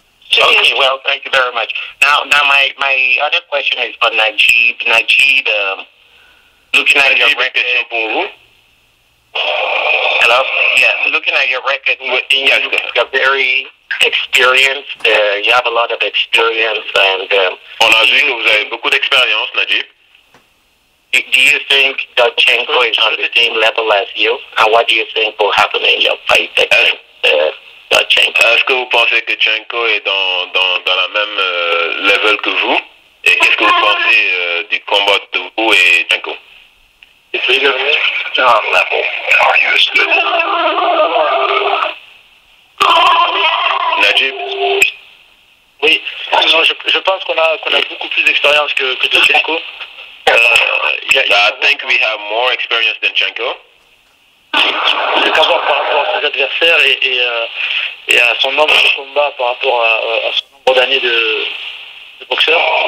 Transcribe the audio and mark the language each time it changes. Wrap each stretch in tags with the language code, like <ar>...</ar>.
<en>Okay, well, thank you very much. Now my other question is for Nadjib. Nadjib, looking at your record. Hello? Yeah, looking at your record, you're very experienced. You have a lot of experience, and</en> <fr>on a vu que vous avez beaucoup d'expérience, Nadjib.</fr> <en>Do you think Dudchenko is on the same level as you? And what do you think will happen in your fight against Dudchenko?</en> <fr>Est-ce que vous pensez que Dudchenko est dans la même level que vous? Et qu'est-ce que vous pensez du combat de vous et Dudchenko?</fr> <en>level are used. Nadjib?</en> <fr>Oui, non, je pense qu'on a beaucoup plus d'expérience que Dudchenko.</fr> <en>I think we have more experience than Dudchenko.</en> <fr>C'est d'abord par rapport à ses adversaires et à son nombre de combats par rapport à son nombre d'années de boxeur.</fr>